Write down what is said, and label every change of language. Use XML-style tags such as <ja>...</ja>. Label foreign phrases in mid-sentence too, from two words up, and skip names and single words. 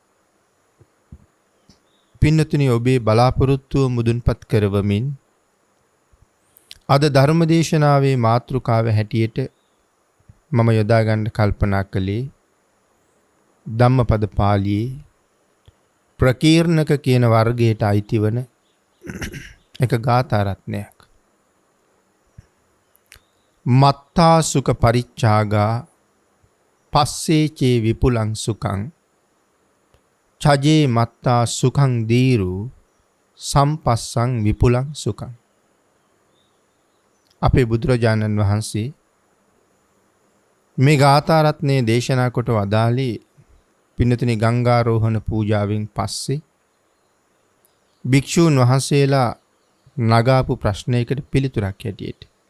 <si>පින්නතුනි, ඔබේ බලාපොරොත්තුව මුදුන්පත් කරවමින් අද ධර්මදේශනාවේ මාතෘකාව හැටියට මම යොදා ගන්න කල්පනා කළේ ධම්මපද පාළියේ ප්‍රකීර්ණක කියන වර්ගයට අයිති වන එක ගාථා රත්නයක්.</si> <pi>මත්තා සුඛ පරිච්ඡාගා පස්සේ චේ විපුලං සුඛං චජේ මත්තා සුඛං දීරු සම්පස්සං විපුලං සුඛං.</pi> <si>අපේ බුදුරජාණන් වහන්සේ මේ ගාථා රත්නයේ දේශනා කොට වදාළි පින්නතුනි ගංගාරෝහණ පූජාවෙන් පස්සේ භික්ෂූන් වහන්සේලා නගාපු ප්‍රශ්නයකට පිළිතුරක් හැටියට</si>